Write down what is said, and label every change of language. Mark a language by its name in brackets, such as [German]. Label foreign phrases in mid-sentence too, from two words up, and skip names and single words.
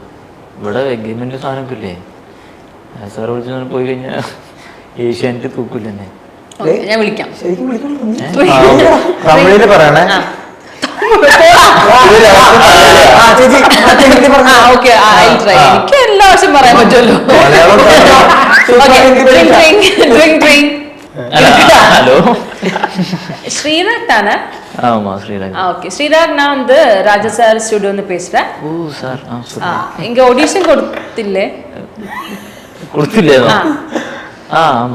[Malayalam] ഇവിടെ എഗ്രിമെന്റ് സാധനമൊക്കെ ഇല്ലേ, സാറ് വിളിച്ചു പോയി കഴിഞ്ഞാൽ ഏഷ്യാനെറ്റ് തൂക്കില്ല എന്നെ. ഞാൻ വിളിക്കാം. തമിഴില് പറയണേ. എനിക്ക് എല്ലാ വർഷം പറയാൻ പറ്റുമല്ലോ. [Tamil] ஹலோ ஸ்ரீராக் தானே? ஆமா ஸ்ரீராக். ஓகே ஸ்ரீராக், நான் வந்து ராஜா சார் ஸ்டுடியோ வந்து பேசுறேன். ஓ சார், இங்க ஆடிஷன் கொடுத்தில்லே? கொடுத்தில்லே? ஆமா